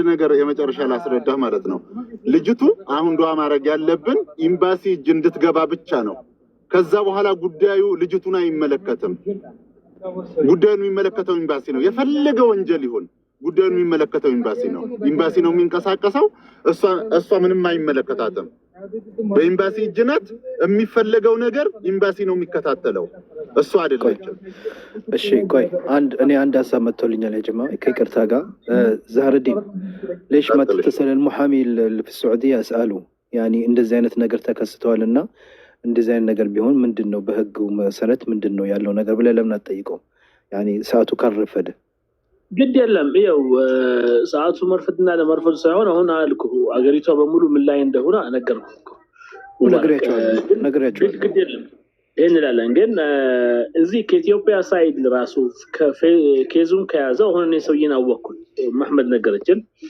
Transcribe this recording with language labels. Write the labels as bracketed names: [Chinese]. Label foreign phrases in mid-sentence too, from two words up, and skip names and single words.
[Amharic] ነገር የመጨረሻ ላስረዳ ማለት ነው። ልጅቱ አሁን ዱዓ ማድረግ ያለብን ኤምባሲ እጅ እንድትገባ ብቻ ነው። ከዛ በኋላ ጉዳዩ ልጅቱን አይመለከትም። ጉዳዩን የሚመለከተው ኤምባሲ ነው። የፈለገ ወንጀል ይሁን ጉዳዩን የሚመለከተው ኤምባሲ ነው። ኤምባሲ ነው የሚንቀሳቀሰው። እሷ ምንም አይመለከታትም። በኤምባሲ እጅ ናት። የሚፈለገው ነገር ኤምባሲ ነው የሚከታተለው፣ እሱ አይደለችም። እሺ ቆይ እኔ አንድ ሀሳብ መጥቶልኛል [Arabic] يا جماعه [Amharic] ከይቅርታ ጋር ዛህር ዲን [Arabic] ليش ما تتصل المحامي اللي في السعوديه اساله يعني [Amharic] እንደዚህ አይነት ነገር ተከስተዋልና እንደዚህ አይነት ነገር ቢሆን ምንድነው በህጉ መሰረት ምንድነው ያለው ነገር ብለ ለምን አትጠይቀው? يعني ሰዓቱ ካረፈደ ግድ የለም። ይኸው ሰዓቱ መርፈድና ለመርፈድ ሳይሆን አሁን አልኩ አገሪቷ በሙሉ ምን ላይ እንደሆነ ነገርኩ። ነግሬያቸዋለሁ። ግድ የለም ይሄን እንላለን። ግን እዚህ ከኢትዮጵያ ሳይድ ራሱ ከኬዙን ከያዘው አሁን እኔ ሰውዬን አወቅኩት መሐመድ ነገረችን።